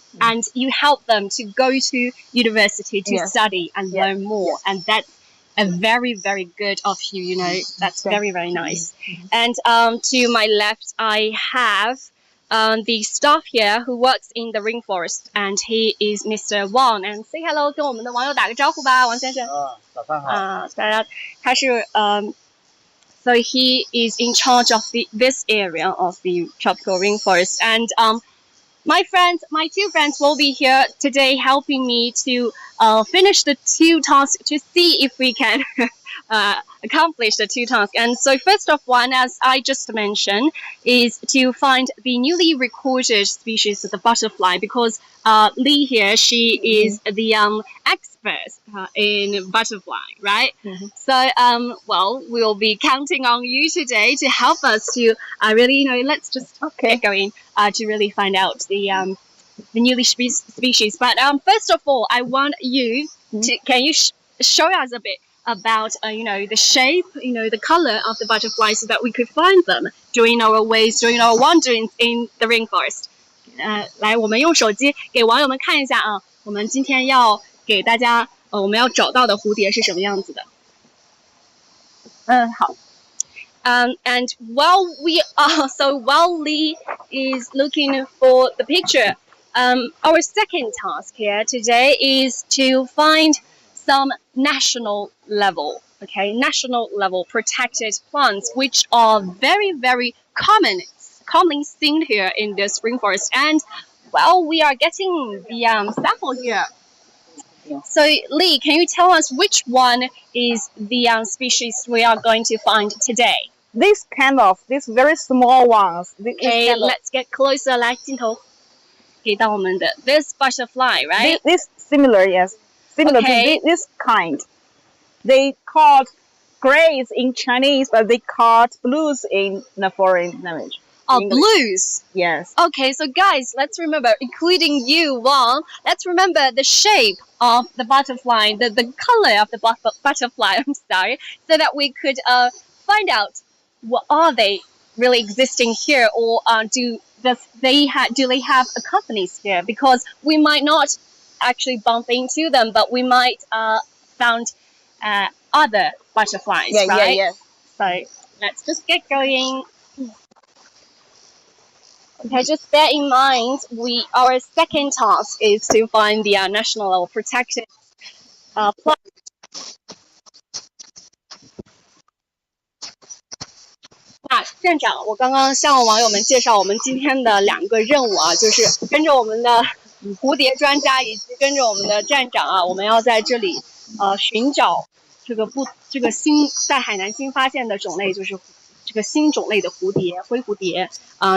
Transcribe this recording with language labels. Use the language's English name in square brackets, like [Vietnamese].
[English] And you help them to go to university to study and learn more. And that's a very, very good of you, you know. That's very, very nice. And to my left, I have the staff here who works in the rainforest, and he is Mr. Wang. And say hello [Chinese] 跟我们的网友打个招呼吧，王先生。早上好。他是 [English] So he is in charge of this area of the tropical rainforest. And my 2 friends will be here today helping me to finish the 2 tasks to see if we can accomplish the 2 tasks. And so first of one, as I just mentioned, is to find the newly recorded species of the butterfly, because Lee here, she is the expert in butterfly, right? Mm-hmm. So, well, we'll be counting on you today to help us to really, you know, let's just get going to really find out the newly species. But first of all, I want you to, can you show us a bit about the shape, the color of the butterflies, so that we could find them during our wanderings in the rainforest. [Chinese] 来，我们用手机给网友们看一下啊，我们今天要给大家我们要找到的蝴蝶是什么样子的。好。 [English] And while Lee is looking for the picture, our second task here today is to find some national level protected plants, which are very, very commonly seen here in this rainforest. And we are getting the sample here. So Lee, can you tell us which one is the species we are going to find today? These very small ones. Okay, let's get closer. [Chinese] 来，镜头给到我们的 [English] this butterfly, right? This similar, yes, similar to this kind. They called grays in Chinese, but they called blues in the foreign language. Oh, blues. Yes. Okay, so guys, let's remember, including you, Wang. Let's remember the shape of the butterfly, the color of the butterfly. I'm sorry, so that we could find out. What are they really existing here, or do they have a companies here? Because we might not actually bump into them, but we might found other butterflies, right? Yeah. So let's just get going. Okay, just bear in mind, our second task is to find the national level protected plant. [Chinese] 那站长，我刚刚向网友们介绍我们今天的2个任务啊，就是跟着我们的蝴蝶专家以及跟着我们的站长啊，我们要在这里寻找这个新在海南新发现的种类，就是这个新种类的蝴蝶灰蝴蝶啊。